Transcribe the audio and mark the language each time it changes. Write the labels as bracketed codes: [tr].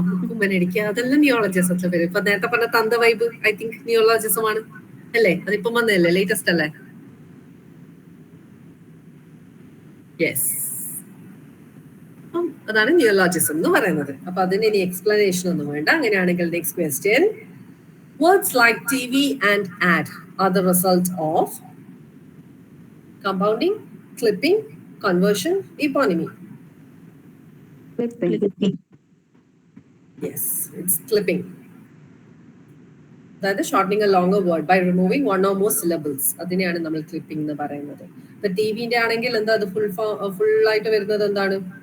[ml] കുമ്മനടിക്കുക, അതെല്ലാം നിയോളജിസത്തിന്റെ പേര്. ഇപ്പൊ നേരത്തെ പറഞ്ഞ തന്ത വൈബ് ഐ തിങ്ക് നിയോളജിസം ആണ് അല്ലേ? അതിപ്പം വന്നതല്ലേ, ലേറ്റസ്റ്റ് അല്ലേ? യെസ്, അതാണ് നിയോളജിസം എന്ന് പറയുന്നത്. അപ്പൊ അതിന് ഇനി എക്സ്പ്ലനേഷൻ ഒന്നും വേണ്ട. അങ്ങനെയാണെങ്കിൽ next question. [en] Words like TV and ad are the result of compounding, clipping, conversion, eponymy. Yes, it's clipping. That is shortening a longer word by removing one or more syllables. [ml] അതിനെയാണ് നമ്മൾ clipping എന്ന് പറയുന്നത്. ഇപ്പൊ ടിവിന്റെ ആണെങ്കിൽ എന്താ അത് full ആയിട്ട് വരുന്നത് എന്താണ്?